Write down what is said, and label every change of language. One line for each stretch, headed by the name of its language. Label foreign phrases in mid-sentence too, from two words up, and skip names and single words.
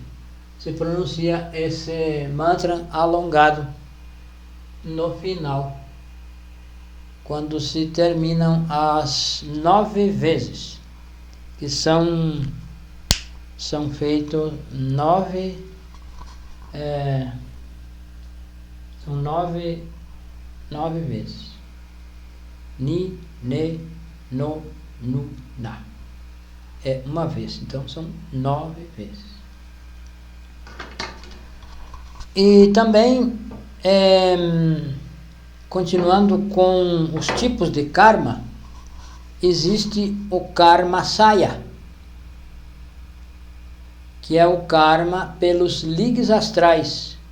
Portuguese: Se pronuncia esse mantra alongado no final, quando se terminam as 9 vezes, que são feitos 9, são 9 vezes. Ni, ne, no, nu, na. É uma vez, então são 9 vezes. E também, continuando com os tipos de karma, existe o karma saya, que é o karma pelos ligues astrais.